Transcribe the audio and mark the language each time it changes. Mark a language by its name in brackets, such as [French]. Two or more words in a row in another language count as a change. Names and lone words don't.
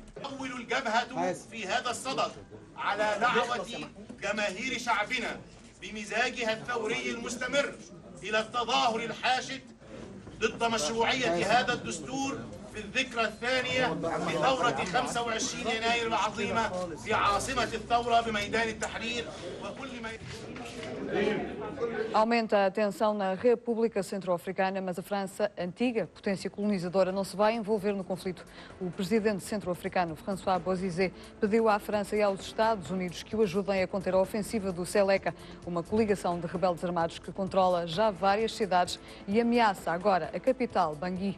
[Arabic] تحول الجبهة في هذا الصدد على دعوة جماهير شعبنا بمزاجها الثوري المستمر إلى التظاهر الحاشد ضد مشروعية هذا الدستور في الذكرى الثانية لثورة 25 يناير العظيمة في عاصمة الثورة بميدان التحرير وكل ما... [Portuguese] Aumenta a tensão na República Centro-Africana, mas a França, antiga potência colonizadora, não se vai envolver no conflito. O presidente centro-africano, François Bozizé, pediu à França e aos Estados Unidos que o ajudem a conter a ofensiva do Seleka, uma coligação de rebeldes armados que controla já várias cidades e ameaça agora a capital, Bangui.